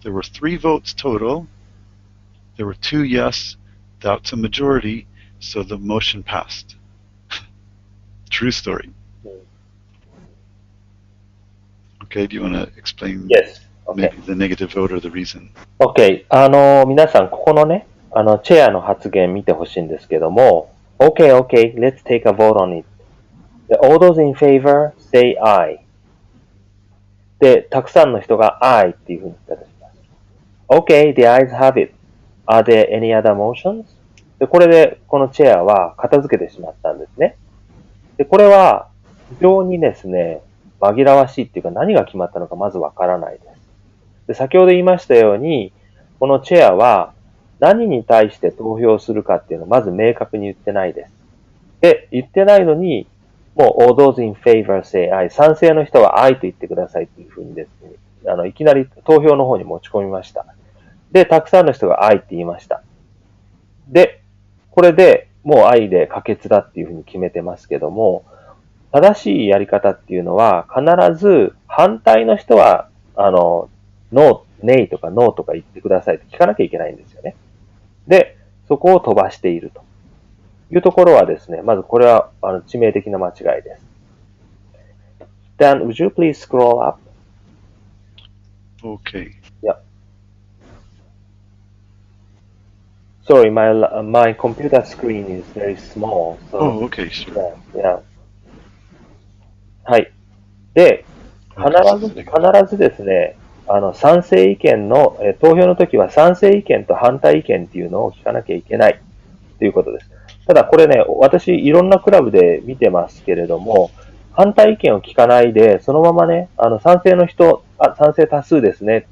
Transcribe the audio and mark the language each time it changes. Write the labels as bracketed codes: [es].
[en] There were 3 votes total. There were 2 yes. That's a majority. So the motion passed. True story. Okay, do you want to explain Yes. Okay. maybe the negative vote or the reason? OK. [ja] 皆さん、ここのね、チェアの発言見てほしいんですけども、 [en] OK, let's take a vote on it. All those in favor say aye. [ja] で、たくさんの人が aye っていうふうに言ったとします。 [en] OK, the ayes have it. Are there any other motions? [ja] で、これで、このチェアは片付けてしまったんですね。で、これは、非常にですね、紛らわしいっていうか何が決まったのかまずわからないです。で、先ほど言いましたように、このチェアは何に対して投票するかっていうのをまず明確に言ってないです。で、言ってないのに、もう [en] all those in favor say aye。 [ja] 賛成の人は aye と言ってくださいっていうふうにですね、いきなり投票の方に持ち込みました。で、たくさんの人が aye って言いました。で、これでもう aye で可決だっていうふうに決めてますけども、正しいやり方っていうのは必ず反対の人はノーってネイとかノーとか言ってくださいって聞かなきゃいけないんですよね。で、そこを飛ばしているというところはですね、まずこれは致命的な間違いです。 [en] Dan, would you please scroll up? Okay. Yeah. Sorry, my computer screen is very small. So, Oh, okay, sure. yeah. [ja] はい。で、必ずですね、賛成意見の、投票の時は賛成意見と反対意見っていうのを聞かなきゃいけないということです。ただこれね、私いろんなクラブで見てますけれども、反対意見を聞かないで、そのままね、賛成の人、賛成多数ですね。